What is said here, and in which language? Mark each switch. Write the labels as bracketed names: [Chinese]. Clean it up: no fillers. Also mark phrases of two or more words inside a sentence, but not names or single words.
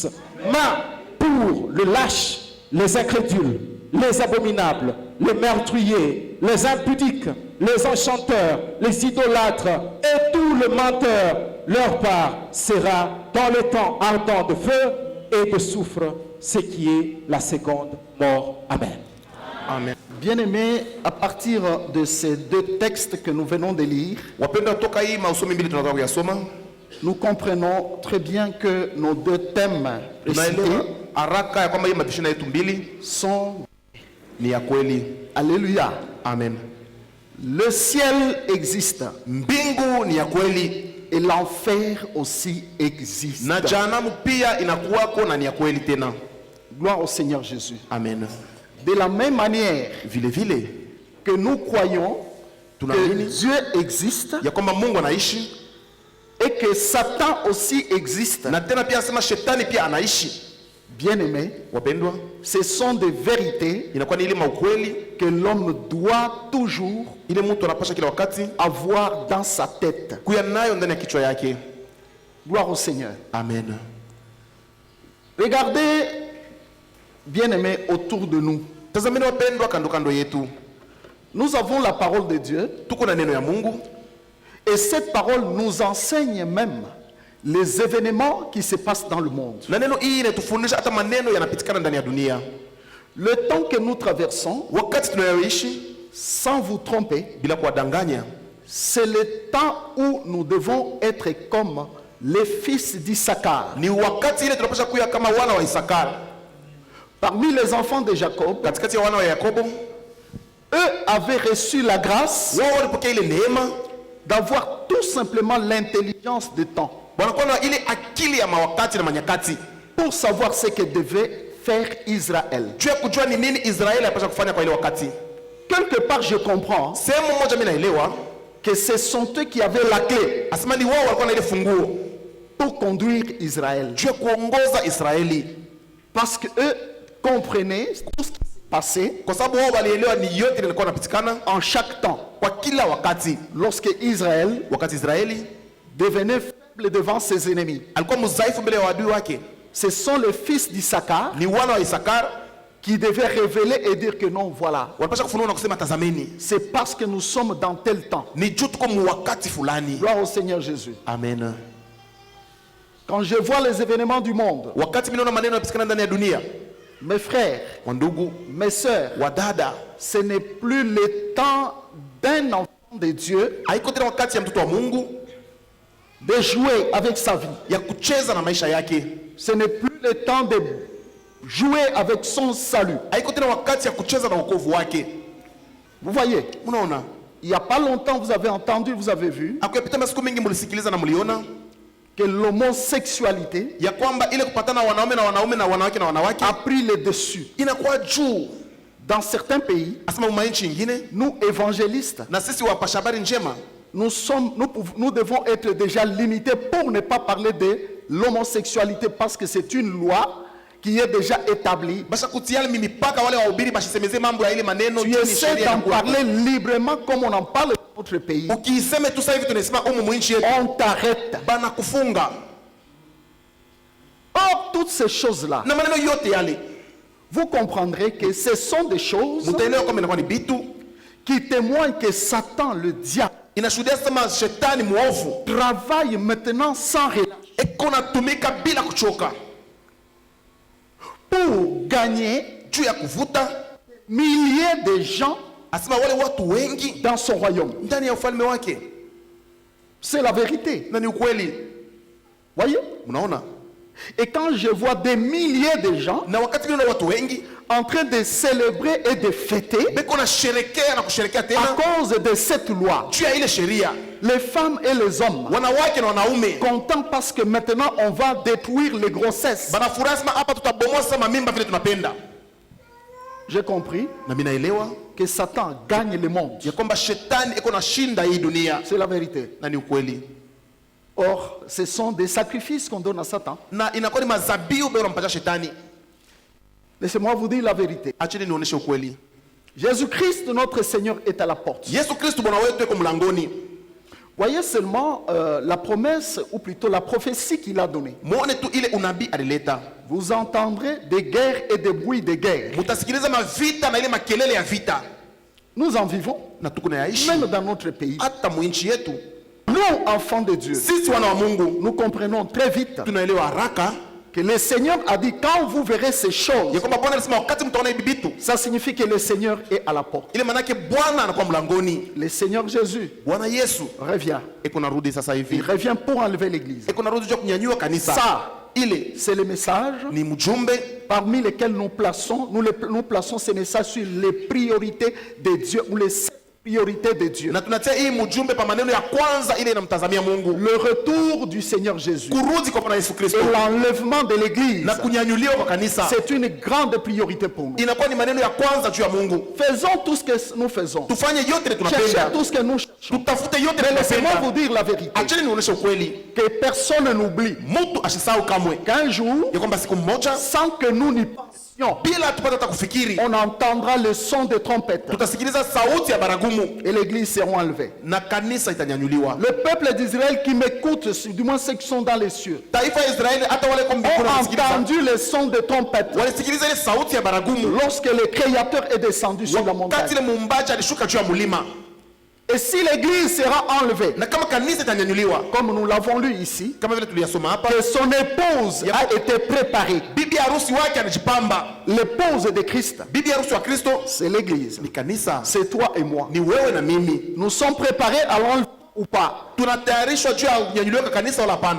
[French] Mais pour le lâche, les incrédules, les abominables, les meurtriers, les impudiques, les enchanteurs, les idolâtres et tout le menteur, leur part sera dans le temps ardent de feu et de soufre, ce qui est la seconde mort. Amen. Amen. Bien-aimés, à partir de ces deux textes que nous venons de lire, [Swahili] Wapendwa, toka hii masomo mbili tunataka kuyasoma, [French] nous comprenons très bien que nos deux thèmes [Swahili] tunaelewa [French] précités [Swahili] haraka ya kwamba hii mabishano yetu mbili [French] sont, [Swahili] ni ya kweli. [French] alléluia, Amen. le ciel existe [Swahili] Mbingu ni ya kweli [French] et l'enfer aussi existe. [Swahili] na jehanamu pia inakuwako na ni ya kweli tena. [French] Gloire au Seigneur Jésus. Amen. De la même manière [Swahili] Vile vile [French] que nous croyons que [Swahili] tunaamini [French] Dieu existe [Swahili] ya kwamba Mungu anaishi, [French] et que Satan aussi existe, [Swahili] na tena pia asema shetani pia anaishi. [French] bien-aimés, [Swahili] Wapendwa, [French] ce sont des vérités [Swahili] inakuwa ni ile maukweli [French] que l'homme doit toujours [Swahili] ile mtu anapasha kila wakati [French] avoir dans sa tête. [Swahili] kuya nayo ndani ya kichwa yake. [French] Gloire au Seigneur. Amen. Regardez, bien-aimés, autour de nous. [Swahili] Tazameni wapendwa, kando kando yetu [French] Nous avons la parole de Dieu [Swahili] tuko na neno ya Mungu, [French] et cette parole nous enseigne même les événements qui se passent dans le monde. [Swahili] na neno hii inatufundisha hata maneno yanapitikana ndani ya dunia. [French] Le temps que nous traversons, [Swahili] Wakati tunayoishi, [French] sans vous tromper, [Swahili] bila kuwadanganya, [French] c'est le temps où nous devons être comme les fils d'Issachar. [Swahili] ni wakati ile tunapasha kuya kama wana wa Isakari. [French] Parmi les enfants de Jacob, [Swahili] Katikati ya wana wa Yakobo, [French] eux avaient reçu la grâce [Swahili] wao walipokea ile neema, [French] d'avoir tout simplement l'intelligence du temps [Swahili] wanakuwa na ile akili ya mawakati na manyakati, [French] pour savoir ce que devait faire Israël. [Swahili] juu ya kujua ni nini Israeli anapaswa kufanya kwa ile wakati. [French] Quelque part, je comprends [Swahili] Sehemu moja mimi naelewa, [French] que ce sont eux qui avaient la clé [Swahili] asema ni wao walikuwa na ile funguo [French] pour conduire Israël. [Swahili] juu ya kuongoza Israeli, [French] Parce qu'eux comprenaient tout ce qui s'est passé [Swahili] kwa sababu wao walielewa ni yote ilikuwa inapitikana [French] en chaque temps. [Swahili] kwa kila wakati. [French] Lorsque Israël [Swahili] Wakati Israeli [French] devenait faible devant ses ennemis, [Swahili] alikuwa mdhaifu mbele ya wadui wake, [French] ce sont les fils d'Issachar [Swahili] ni wana wa Isakar [French] qui devaient révéler et dire que non, voilà, [Swahili] wanapasha kufunua na kusema tazameni, [French] c'est parce que nous sommes dans tel temps. [Swahili] ni juu tuko mu wakati fulani. [French] Gloire au Seigneur Jésus. Amen. Quand je vois les événements du monde, [Swahili] Wakati mimi naona maneno yanapitikana ndani ya dunia, [French] mes frères, [Swahili] wandugu, [French] mes sœurs, [Swahili] wadada, [French] ce n'est plus le temps d'un enfant de Dieu [Swahili] haiko tena wakati ya mtoto wa Mungu [French] de jouer avec sa vie. [Swahili] ya kucheza na maisha yake, [French] Ce n'est plus le temps de jouer avec son salut. [Swahili] haiko tena wakati ya kucheza na wokovu wake. [French] Vous voyez, [Swahili] Unaona, [French] il n'y a pas longtemps, vous avez entendu, vous avez vu [Swahili] akuyapita masiku mingi mlisikiliza na mliona [French] que l'homosexualité [Swahili] ya kwamba ile kupatana wanaume na wanaume na wanawake na wanawake [French] a pris le dessus. [Swahili] inakuwa juu. [French] Dans certains pays, [Swahili] Asema manchi ingine, [French] nous évangélistes, [Swahili] na sisi wapasha habari njema [French] nous devons être déjà limités pour ne pas parler de l'homosexualité parce que c'est une loi qui est déjà établie. [Swahili] basha kutiali mimi paka wale wahubiri bashisemeze mambo ya ile maneno [French] Tu [Swahili] juu ni [French] essaies [Swahili] sheria [French] d'en [Swahili] na kuwapa. [French] parler librement comme on en parle dans notre pays. [Swahili] Ukiiseme tu sasa hivi tunasema umu mwinchi yetu [French] On t'arrête. [Swahili] bana kufunga [French] Or, toutes ces choses-là, [Swahili] na maneno yote yale, [French] vous comprendrez que ce sont des choses [Swahili] mtaelewa kwamba inakuwa ni bitu [French] qui témoignent que Satan, le diable, [Swahili] inashuhudia sema shetani muovu [French] travaille maintenant sans relâche [Swahili] eko natumika bila kuchoka [French] pour gagner [Swahili] juu ya kuvuta, [French] milliers de gens [Swahili] asema wale watu wengi [French] dans son royaume. [Swahili] ndani ya ufalme wake, [French] C'est la vérité. [Swahili] na ni ukweli. [French] Voyez? [Swahili] Mnaona, [French] Et quand je vois des milliers de gens [Swahili] na wakati vile watu wengi [French] en train de célébrer et de fêter [Swahili] beko na sherekea na kusherekea [French] à [Swahili] tena [French] cause de cette loi, [Swahili] juu ya ile sheria, [French] les femmes et les hommes [Swahili] wanawake na wanaume [French] contents parce que maintenant on va détruire les grossesses. [Swahili] banafurahi sema hapa tutabomoa sasa mamimba vile tunapenda. [French] J'ai compris [Swahili] Na mimi naelewa [French] que Satan gagne le monde. [Swahili] ya kwamba shetani iko na shinda hii dunia, [French] C'est la vérité. [Swahili] na ni ukweli, [French] Or, ce sont des sacrifices qu'on donne à Satan. [Swahili] na inakuwa ni mazabiu bora mpatia shetani. [French] Laissez-moi vous dire la vérité. [Swahili] Acheni nionyeshe ukweli. [French] Jésus-Christ, notre Seigneur, est à la porte. [Swahili] Yesu Kristo Bwana wetu yuko mlangoni. [French] Voyez seulement la promesse, ou plutôt la prophétie qu'il a donnée. [Swahili] Muone tu ile unabii alileta. [French] Vous entendrez des guerres et des bruits de guerre. [Swahili] Mutasikiliza mavita na ile makelele ya vita. [French] Nous en vivons, [Swahili] Na tuko nayaishi [French] même dans notre pays. [Swahili] hata mwinchi yetu. [French] Nous, enfants de Dieu, [Swahili] Sisi wana wa Mungu [French] nous comprenons très vite [Swahili] tunaelewa haraka [French] que le Seigneur a dit quand vous verrez ces choses, [Swahili] ya kwamba Bwana alisema wakati mtaona hivi vitu, [French] ça signifie que le Seigneur est à la porte. [Swahili] ile manake Bwana anakuwa mlangoni. [French] Le Seigneur Jésus [Swahili] Bwana Yesu [French] revient. [Swahili] eko narudi sasa [French] Il [Swahili] hivi, [French] revient pour enlever l'église. [Swahili] eko narudi juu ya kunyanyua kanisa. [French] Ça, [Swahili] Ile [French] c'est le message [Swahili] ni mjumbe [French] parmi lesquels nous plaçons ces messages sur les priorités de Dieu ou les priorités de Dieu. [Swahili] na tunatia hii mjumbe pa maneno ya kwanza ile inamtazamia Mungu, [French] Le retour du Seigneur Jésus [Swahili] kurudi kwa Bwana Yesu Kristo [French] et l'enlèvement de l'église, [Swahili] na kunyanyuliwa kwa kanisa, [French] c'est une grande priorité pour nous. [Swahili] inakuwa ni maneno ya kwanza juu ya Mungu. [French] Faisons tout ce que nous faisons. [Swahili] Tufanye yote ile [French] Cherchez [Swahili] tunapenda, [French] tout ce que nous cherchons. [Swahili] tutafute yote ile [French] Mais laissez-moi vous [Swahili] tunapenda. [French] dire la vérité. [Swahili] Acheni nionyeshe ukweli, [French] Que personne n'oublie [Swahili] mtu asisahau kamwe [French] qu'un jour, [Swahili] ya kwamba siku moja [French] sans que nous n'y pensions, [Swahili] bila tupate hata kufikiri, [French] on entendra le son de trompette [Swahili] tutasikiliza sauti ya baragumu [French] et l'église sera enlevée. [Swahili] na kanisa itanyanyuliwa. [French] Le peuple d'Israël qui m'écoute, du moins ceux qui sont dans les cieux, [Swahili] Taifa ya Israeli hata wale kwa mbinguni [French] ont [Swahili] wanasikiliza, [French] entendu le son de trompette [Swahili] walisikiliza ile sauti ya baragumu [French] lorsque le Créateur est descendu sur la montagne. [Swahili] wakati ile muumbaji alishuka juu ya mlima. [French] Et si l'église sera enlevée, [Swahili] Na kama kanisa itanyanyuliwa [French] comme nous l'avons lu ici, [Swahili] kama vile tuliyasoma hapa, [French] que son épouse a été préparée, [Swahili] bibi harusi wake anajipamba. [French] l'épouse de Christ, [Swahili] Bibi harusi wa Kristo [French] c'est l'église, [Swahili] ni kanisa, [French] c'est toi et moi. [Swahili] ni wewe na mimi. [French] Nous sommes préparés à l'enlever ou pas. [Swahili] Tunatayarishwa juu ya kunyanyuliwa kwa kanisa wala hapana?